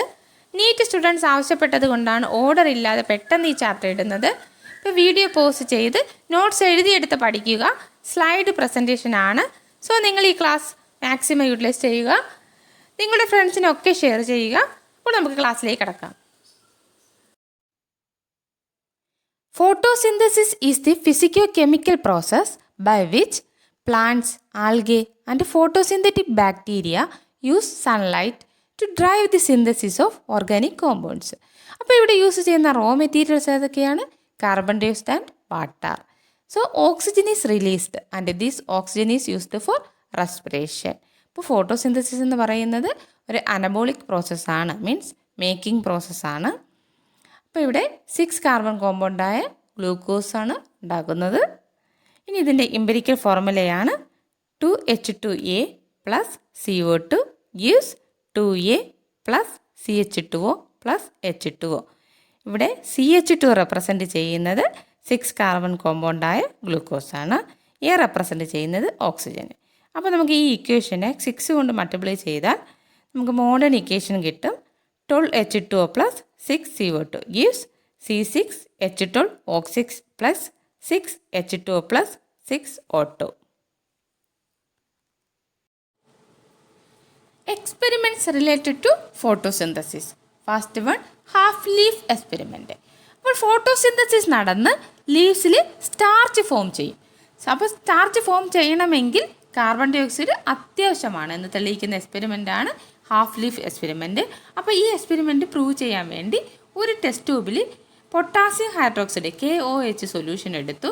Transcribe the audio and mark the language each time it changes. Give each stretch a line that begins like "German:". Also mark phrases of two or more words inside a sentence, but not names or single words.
English: NEET students
Malayalam: ആവശ്യപ്പെട്ടത് കൊണ്ടാണ് ഓർഡർ ഇല്ലാതെ പെട്ടെന്ന് ഈ ചാപ്റ്റർ ഇടുന്നത്. ഇപ്പോൾ
English: video post
Malayalam: ചെയ്ത് നോട്ട്സ് എഴുതിയെടുത്ത് പഠിക്കുക.
English: slide presentation
Malayalam: ആണ്. സോ നിങ്ങൾ ഈ
English: class maximum utilize
Malayalam: ചെയ്യുക. നിങ്ങളുടെ ഫ്രണ്ട്സിനൊക്കെ ഷെയർ ചെയ്യുക. അപ്പോൾ നമുക്ക് ക്ലാസ്സിലേക്ക് കടക്കാം.
English: Photosynthesis is the physicochemical process by which plants, algae and photosynthetic bacteria use sunlight to drive the synthesis of organic compounds.
Malayalam: അപ്പോൾ ഇവിടെ യൂസ് ചെയ്യുന്ന
English: raw materials
Malayalam: ഏതൊക്കെയാണ്?
English: Carbon dioxide and water. So oxygen is released and this oxygen is used for respiration.
Malayalam: ഇപ്പോൾ ഫോട്ടോസിന്തസിസ് എന്ന് പറയുന്നത് ഒരു അനബോളിക് പ്രോസസ്സാണ്,
English: means making
Malayalam: പ്രോസസ്സാണ്. അപ്പോൾ ഇവിടെ 6 കാർബൺ കോമ്പൗണ്ടായ ഗ്ലൂക്കോസാണ് ഉണ്ടാക്കുന്നത്. ഇനി ഇതിൻ്റെ എംപിരിക്കൽ ഫോർമുലയാണ് 2H2A + CO2 gives 2A + CH2O + H2O. ഇവിടെ CH2 റെപ്രസെൻറ്റ് ചെയ്യുന്നത് 6 കാർബൺ കോമ്പൗണ്ടായ ഗ്ലൂക്കോസാണ്. എ റെപ്രസെൻറ്റ് ചെയ്യുന്നത് ഓക്സിജൻ. അപ്പോൾ നമുക്ക് ഈ ഇക്വേഷനെ 6 കൊണ്ട് മൾട്ടിപ്ലൈ ചെയ്താൽ നമുക്ക്
English: modern equation
Malayalam: കിട്ടും.
English: 12H2O + 6CO2 gives C6H12O6 + 6H2O + 6O2. Experiments related to photosynthesis. First one, half leaf experiment.
Malayalam: അപ്പോൾ ഫോട്ടോസിന്തസിസ് നടന്ന് ലീവ്സിൽ
English: starch form
Malayalam: ചെയ്യും. അപ്പോൾ
English: starch form
Malayalam: ചെയ്യണമെങ്കിൽ
English: carbon dioxide
Malayalam: അത്യാവശ്യമാണ് എന്ന് തെളിയിക്കുന്ന എക്സ്പെരിമെൻ്റാണ്
English: half leaf experiment.
Malayalam: അപ്പോൾ ഈ
English: experiment prove
Malayalam: ചെയ്യാൻ വേണ്ടി ഒരു ടെസ്റ്റ് ട്യൂബിൽ
English: potassium hydroxide KOH solution
Malayalam: എടുത്തു.